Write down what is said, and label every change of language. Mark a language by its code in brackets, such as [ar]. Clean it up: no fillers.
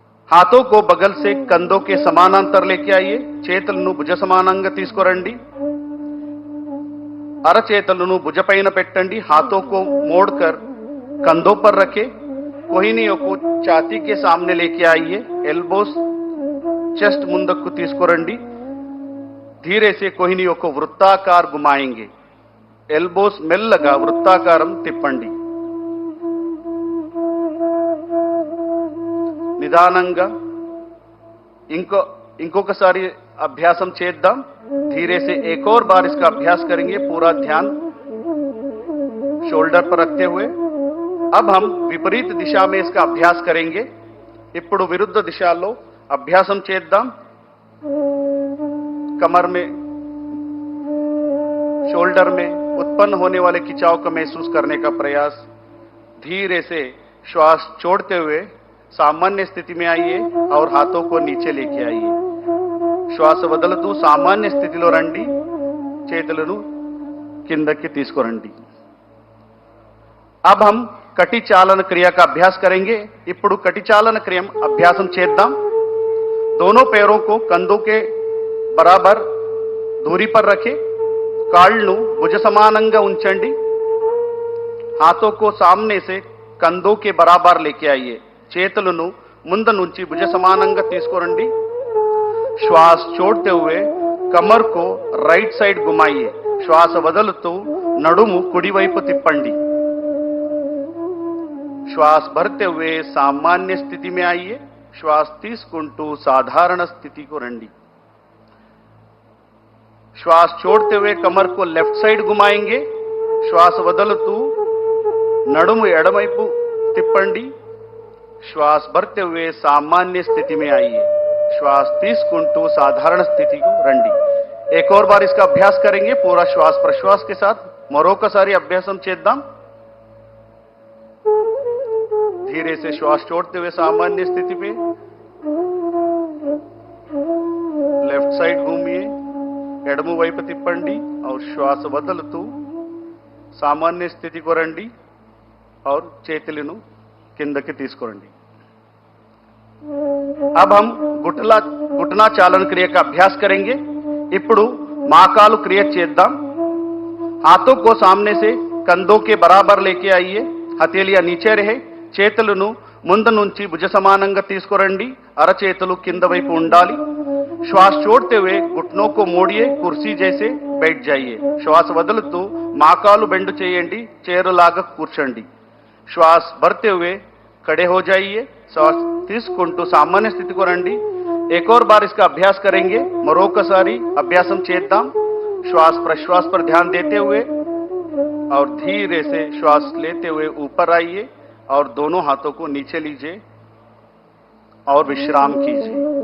[hi] हाथों को बगल से कंधों के समानांतर लेके आइए। [te] చేతులను భుజ సమానంగా తీసుకురండి। అరచేతులను భుజపైన పెట్టండి। [hi] हाथों को मोड़कर कंधों पर रखें। कोहिनियों को छाती के सामने लेके आइए। [te] एल्बोस చెస్ట్ ముందుకు తీసుకురండి। [hi] धीरे से कोहिनियों को वृत्ताकार घुमाएंगे। [te] ఎల్బోస్ మెల్లగా వృత్తాకారం తిప్పండి। నిదానంగా ఇంకొకసారి అభ్యాసం చేద్దాం। [hi] धीरे से एक और बार इसका अभ्यास करेंगे। पूरा ध्यान शोल्डर पर रखते हुए। अब हम विपरीत दिशा में इसका अभ्यास करेंगे। [te] ఇప్పుడు విరుద్ధ దిశలో అభ్యాసం చేద్దాం। [hi] कमर में, शोल्डर में उत्पन्न होने वाले खिंचाव को महसूस करने का प्रयास। धीरे से श्वास छोड़ते हुए सामान्य स्थिति में आइए और हाथों को नीचे लेके आइए। [te] श्वास వదులుతూ సామాన్య స్థితిలో రండి, చేతులను కిందకి తీసుకురండి। [hi] अब हम कटी चालन क्रिया का अभ्यास करेंगे। [te] ఇప్పుడు कटी चालन क्रिया अभ्यासम చేద్దాం। [hi] दोनों पैरों को कंधों के बराबर दूरी पर रखें। [te] కాళ్ళను భుజ సమానంగా ఉంచండి। [hi] हाथों को सामने से कंधों के बराबर लेके आइए। [te] చేతులను ముందు నుంచి భుజ సమానంగా తీసుకురండి। [hi] श्वास छोड़ते हुए कमर को राइट साइड घुमाइए। [te] श्वास వదులుతూ నడుము కుడి వైపు తిప్పండి। [hi] श्वास भरते हुए सामान्य स्थिति में आइए। [te] श्वास తీసుకుంటూ साधारण स्थिति को రండి। [hi] श्वास छोड़ते हुए कमर को लेफ्ट साइड घुमाएंगे। [te] श्वास వదులుతూ నడుము ఎడమవైపు తిప్పండి। [hi] श्वास भरते हुए सामान्य स्थिति में आइए। [te] श्वास తీసుకుంటూ साधारण स्थिति को రండి। [hi] एक और बार इसका अभ्यास करेंगे पूरा श्वास प्रश्वास के साथ। [te] మరొకసారి అభ్యాసం చేద్దాం। [hi] धीरे से श्वास छोड़ते हुए सामान्य स्थिति में लेफ्ट साइड घूमिए, [te] ఎడమ వైపు తిప్పండి [hi] और श्वास వదులుతూ सामान्य स्थिति को రండి और [te] చేతులను కిందకి తీసుకురండి। [hi] अब हम घुटना चालन क्रिया का अभ्यास करेंगे। [te] ఇప్పుడు మాకాలు క్రియ చేద్దాం। [hi] हाथों को सामने से कंधों के बराबर लेके आइए। हथेलियां नीचे रहे। [te] చేతులను ముందు నుంచి భుజ సమానంగా తీసుకురండి। అరచేతులు కింద వైపు ఉండాలి। [hi] श्वास छोड़ते हुए घुटनों को मोड़िए, कुर्सी जैसे बैठ जाइए। [te] श्वास వదులుతూ మాకాలు బెండు చేయండి, చైరులాగా కూర్చోండి। [hi] श्वास भरते हुए खड़े हो जाइए। [te] श्वास తీసుకుంటూ सामान्य स्थिति को రండి। [hi] एक और बार इसका अभ्यास करेंगे। [te] మరొకసారి అభ్యాసం చేద్దాం। [hi] श्वास प्रश्वास पर ध्यान देते हुए और धीरे से श्वास लेते हुए ऊपर आइए और दोनों हाथों को नीचे लीजिए और विश्राम कीजिए।